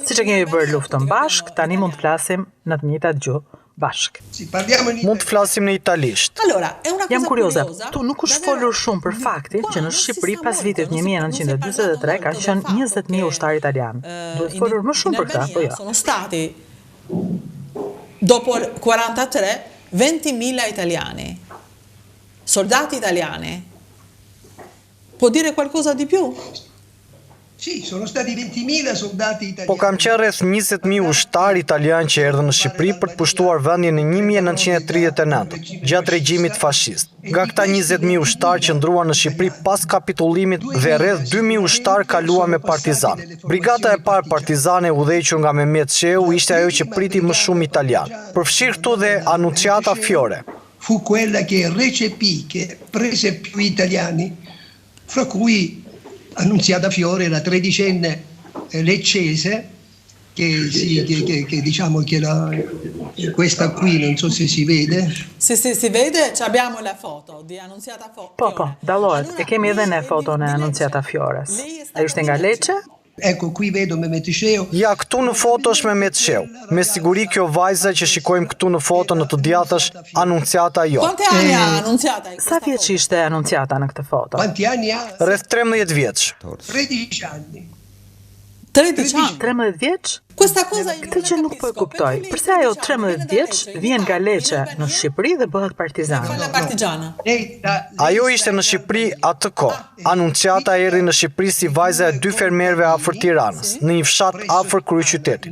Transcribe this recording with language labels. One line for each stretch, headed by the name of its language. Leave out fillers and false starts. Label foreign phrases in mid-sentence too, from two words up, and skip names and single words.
Albanian: Siç e kemi bërë luftën bashk, tani mund të flasim në të njëjtat gjuhë bashk. Mund të flasim në italisht. Jam kurioze, tu nuk është folur shumë për faktin që në Shqipëri pas vitit 1943 ka qenë 20.000 ushtar italian. Duhet folur më shumë për këtë, apo jo?
Italian: Sono stati dopo 43 20.000 italiani, soldati italiani. Può dire qualcosa di più?
Albanian: Po kam qenë rreth 20.000 ushtar italian që erdhën në Shqipëri për të pushtuar vendin në 1939, gjatë regjimit fashist. Nga këta 20.000 ushtar që ndruan në Shqipëri pas kapitullimit dhe rreth 2.000 ushtar kaluan me partizan. Brigata e parë partizane udhëhequr nga Mehmet Sheu ishte ajo që priti më shumë italian. Përfshirë këtu dhe Annunziata Fiore.
Italian: Fu quella che recepì, che prese più italiani, fra cui Annunziata Fiore, la tredicenne leccese, che diciamo che questa qui, non so se si vede. Sì, si vede, abbiamo la foto di Annunziata Fiore.
Albanian: Po, dallohet, e kemi edhe ne foton e Annunziata Fiores. Ai ishte nga Lecce?
Italian: Ecco, qui vedo Mehmet Sheu.
Albanian: Ja, këtu në foto është Mehmet Sheu. Me siguri kjo vajza që shikojmë këtu në foto në të djathtë është Annunziata jo.
Italian: Quanti anni ha Annunziata?
Albanian: Sa vjeç ishte Annunziata në këtë foto?
Italian: Quanti anni ha?
Albanian: Rreth 13 vjeç.
Italian: 13 anni.
Albanian: 13 vjeç? Këtë që nuk po e kuptoj. Përse ajo 13 vjeç vjen nga Lecce në Shqipëri dhe bëhet partizane? Ajo ishte në Shqipëri atë kohë. Annunziata erdhi në Shqipëri si vajza e 2 fermerëve afër Tiranës, në një fshat afër kryeqytetit.